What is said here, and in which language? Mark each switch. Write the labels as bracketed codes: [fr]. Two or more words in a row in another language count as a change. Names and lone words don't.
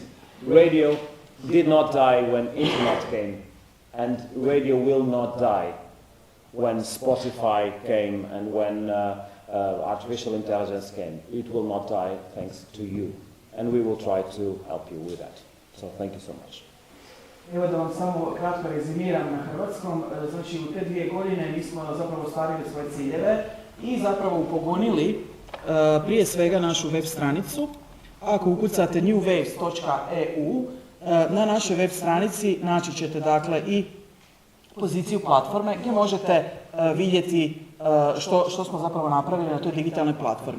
[en] Radio did not die when internet came, and radio will not die when Spotify came and when artificial intelligence came. It will not die thanks to you, and we will try to help you with that. So thank you so much. [hr] Evo da vam samo kratko rezimiram na hrvatskom. Znači u te 2 godine mi smo zapravo ostvarili svoje ciljeve i zapravo upogonili prije svega našu web stranicu. Ako ukucate newaves.eu, na našoj web stranici naći ćete dakle i poziciju platforme gdje možete vidjeti što smo zapravo napravili na toj digitalnoj platformi.